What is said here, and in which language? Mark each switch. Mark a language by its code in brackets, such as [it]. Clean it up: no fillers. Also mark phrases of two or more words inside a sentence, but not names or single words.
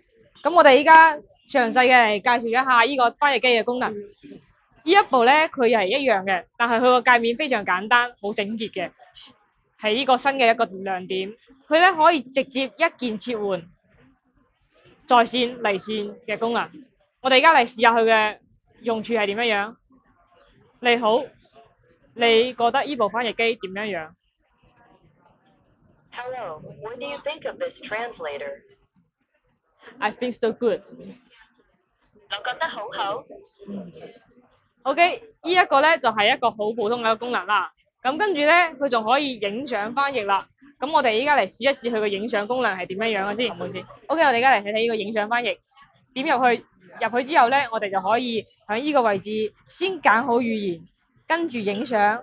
[yue] 咁我哋依家詳細嘅嚟介紹一下呢個翻譯機嘅功能。呢一部咧佢係一樣嘅，但係佢個界面非常簡單，好整潔嘅，係呢個新嘅一個亮點。佢咧可以直接一鍵切換在線離線嘅功能。我哋而家嚟試下佢嘅用處係點樣樣。你好，你覺得呢部翻譯機點樣樣？ [en] Hello, what do you think of this translator? I think so good。 [yue] 我覺得好好。 OK， 呢一個咧就係一個好普通嘅一個功能啦。咁跟住咧，佢仲可以影相翻譯啦。咁我哋依家嚟試一試佢嘅影相功能係點樣樣嘅先。OK， 我哋而家嚟睇睇呢個影相翻譯。點入去之後咧，我哋就可以喺呢個位置先揀好語言，跟住影相。